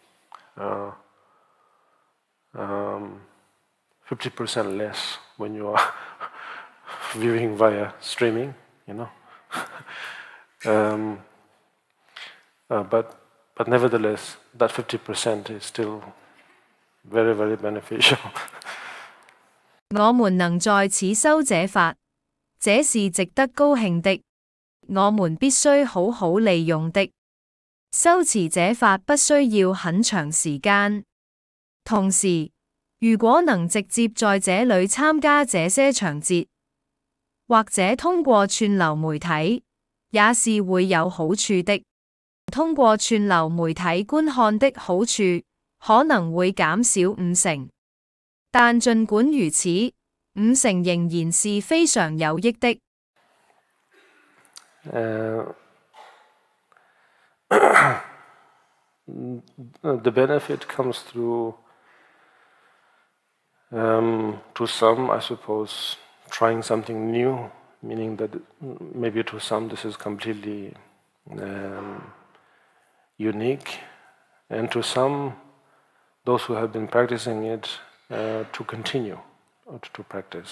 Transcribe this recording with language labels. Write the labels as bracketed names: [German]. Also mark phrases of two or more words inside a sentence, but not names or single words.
[English] 50% less when you are viewing via streaming, but nevertheless, that 50% is still very, very beneficial. [Chinese] 我們能在此修這法，這是值得高興的。我們必須好好利用的。修持這法不需要很長時間。同時，如果能直接在這裏參加這些場節，或者通過串流媒體，也是會有好處的。通過串流媒體觀看的好處可能會減少50%，但儘管如此，50%仍然是非常有益的。 [English] The benefit comes through, to some, I suppose, trying something new, meaning that maybe to some this is completely unique, and to some, those who have been practicing it, to continue to practice.